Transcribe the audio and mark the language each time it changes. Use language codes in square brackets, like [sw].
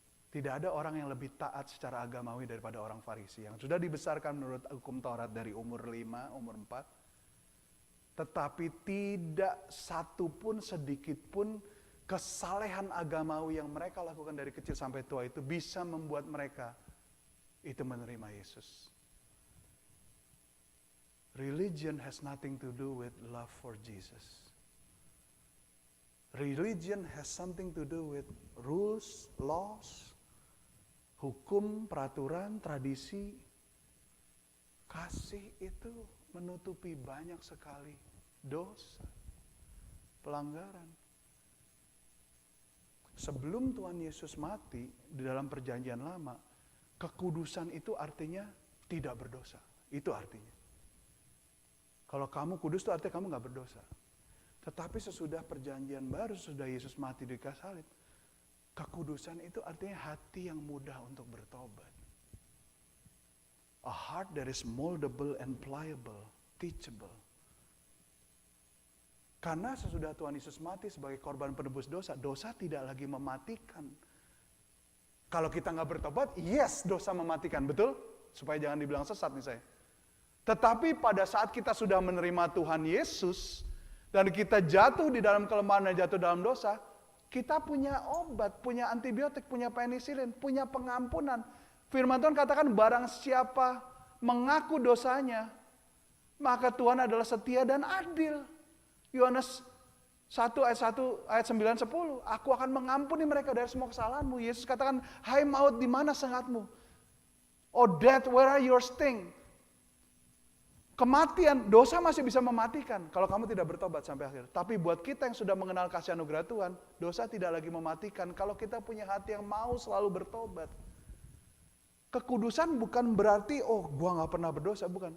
[id] Tidak ada orang yang lebih taat secara agamawi daripada orang Farisi yang sudah dibesarkan menurut hukum Taurat dari umur 5, umur 4. Tetapi tidak satu pun, sedikit pun kesalehan agamawi yang mereka lakukan dari kecil sampai tua itu bisa membuat mereka itu menerima Yesus. [en] Religion has nothing to do with love for Jesus. Religion has something to do with rules, laws, [id] hukum, peraturan, tradisi. Kasih itu menutupi banyak sekali dosa, pelanggaran. Sebelum Tuhan Yesus mati di dalam perjanjian lama, kekudusan itu artinya tidak berdosa. Itu artinya. Kalau kamu kudus itu artinya kamu gak berdosa. Tetapi sesudah perjanjian baru, sesudah Yesus mati di kayu salib, kekudusan itu artinya hati yang mudah untuk bertobat. [en] A heart that is moldable and pliable, teachable. [id] Karena sesudah Tuhan Yesus mati sebagai korban penebus dosa, dosa tidak lagi mematikan. Kalau kita nggak bertobat, yes, dosa mematikan, betul? Supaya jangan dibilang sesat nih saya. Tetapi pada saat kita sudah menerima Tuhan Yesus, dan kita jatuh di dalam kelemahan dan jatuh dalam dosa, kita punya obat, punya antibiotik, punya penisilin, punya pengampunan. Firman Tuhan katakan barang siapa mengaku dosanya, maka Tuhan adalah setia dan adil. Yohanes 1 ayat 9, 10. Aku akan mengampuni mereka dari semua kesalahanmu. Yesus katakan, hai maut, di mana sengatmu? [en] Oh death, where are your sting? [id] Kematian, dosa masih bisa mematikan kalau kamu tidak bertobat sampai akhir. Tapi buat kita yang sudah mengenal kasih anugerah Tuhan, dosa tidak lagi mematikan kalau kita punya hati yang mau selalu bertobat. Kekudusan bukan berarti, oh gua gak pernah berdosa, bukan.